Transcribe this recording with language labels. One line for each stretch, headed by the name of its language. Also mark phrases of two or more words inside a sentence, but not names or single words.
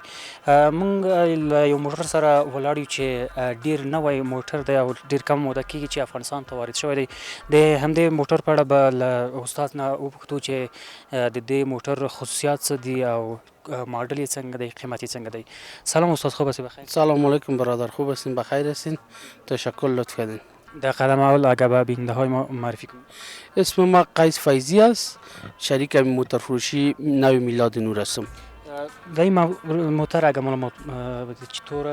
Pashto: موږ له یو موټر سره ولاړ یو چې ډیر نوی موټر دی او ډیر کم موده کېږي چې افغانستان ته وارد شوی دی. د همدې موټر په اړه به له استاد نه وپوښتو چې د دې موټر خصوصیات څه دي او ماډل یې څنګه دی، قیمت یې څنګه دی.
Persian: سلام استاد، خوب هستی؟ بخیر. سلام علیکم برادر، خوب هستین؟ بخیر هستین؟ تشکر، لطف کردین. در قدم اول اگر به بیننده های ما معرفی کنید. اسم ما قیس فیضی است، شریک موتر فروشی نوی میلاد نور هستم. در این موتر اگر معلومات چطور است؟